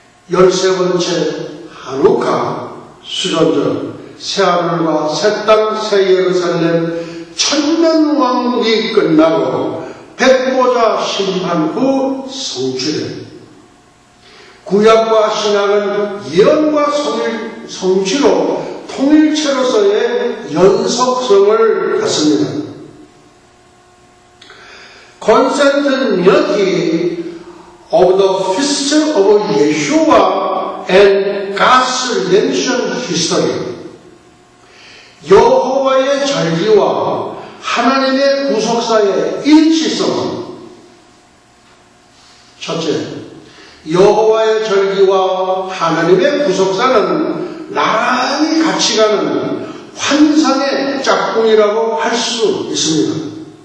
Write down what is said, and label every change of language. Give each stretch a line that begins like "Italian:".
Korean: 13번째 한우카, 수전절, 새하늘과 새 땅, 새 예루살렘, 천년왕국이 끝나고 백보자 심판 후 성취된 구약과 신약은 예언과 성취로 통일체로서의 연속성을 갖습니다.
English: Continuity of the feast of Yeshua and God's redemption history.
Korean: 여호와의 절기와 하나님의 구속사의 일치성. 첫째, 여호와의 절기와 하나님의 구속사는 나란히 같이 가는 환상의 짝꿍이라고 할 수 있습니다.